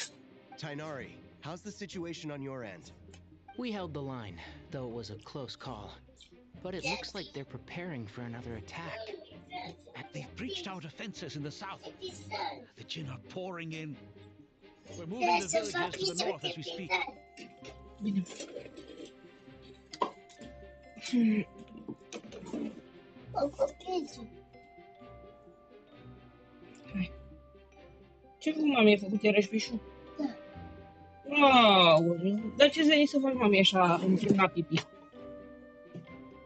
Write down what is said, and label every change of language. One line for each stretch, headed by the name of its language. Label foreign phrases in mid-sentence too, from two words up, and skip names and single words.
English: Tainari, how's the situation on your end? We held the line, though it was a close call. But it looks like they're preparing for another attack. They've breached our defenses in the south. The Jin are pouring in. We're moving the villages to the north as we speak.
Romanian: Ce cu mami ai făcut iarăși pișu? Aoleu, dar ce-ți veni să faci mami așa în la pipi?